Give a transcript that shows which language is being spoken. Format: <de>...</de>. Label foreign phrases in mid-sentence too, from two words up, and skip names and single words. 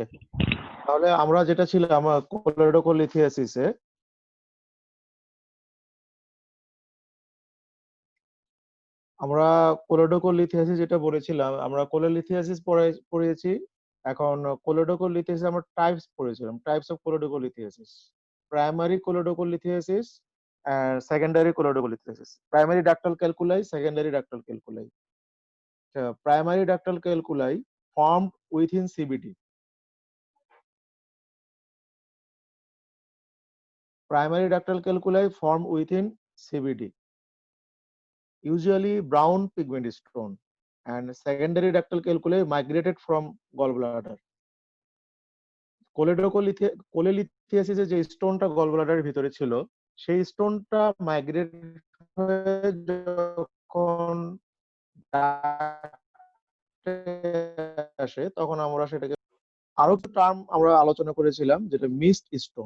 <bn>তাহলে আমরা যেটা ছিল আমার কোলেডোকোলিথিয়াসিসে, আমরা কোলেডোকোলিথিয়াসিস যেটা বলেছিলাম, আমরা কোলেলিথিয়াসিস পড়েছি। এখন কোলেডোকোলিথিয়াসিস আমরা টাইপস পড়েছিলাম,</bn> <en>types of choledocholithiasis. primary choledocholithiasis and secondary choledocholitis. Primary ductal calculi, secondary ductal calculi. Primary ductal calculi formed within CBD. Primary ductal calculi formed within CBD, usually brown pigment stone, and secondary ductal calculi migrated from gallbladder.</en> <bn>কোলেলিথিয়াসিসে যে স্টোনটা গলব্লাডারের ভিতরে ছিল, সেই স্টোনটা মাইগ্রেট হয়ে যখন আসে তখন আমরা সেটাকে আরো একটা টার্ম আমরা আলোচনা করেছিলাম, যেটা</bn> <en>missed stone.</en>